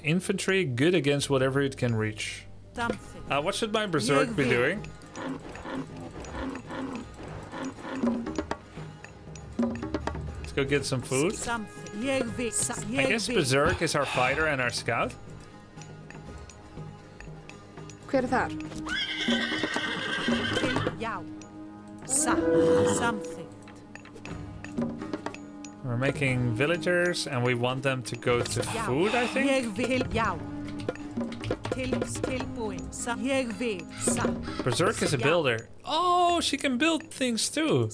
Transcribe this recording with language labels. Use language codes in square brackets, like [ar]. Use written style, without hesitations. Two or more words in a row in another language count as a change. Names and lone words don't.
[en] Infantry, good against whatever it can reach. What should my berserk be doing? go get some food. I guess Berserk is our fighter and our scout. [is] Hver þar? Já. [en] Something. We're making villagers and we want them to go to food, I think? Berserk is a builder. Oh, she can build things too.